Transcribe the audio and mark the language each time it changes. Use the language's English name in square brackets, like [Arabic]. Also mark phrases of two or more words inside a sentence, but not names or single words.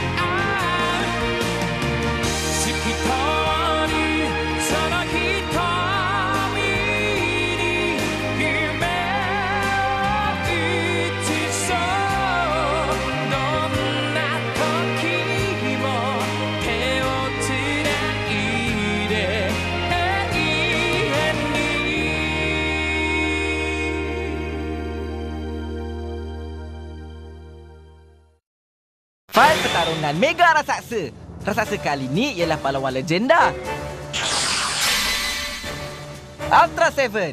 [Japanese] 透き通るその瞳に夢を映そうどんな時も手をつないで永遠に [Malay] Fight pertarungan Mega Raksasa. Raksasa kali ini ialah pahlawan legenda Ultra Seven.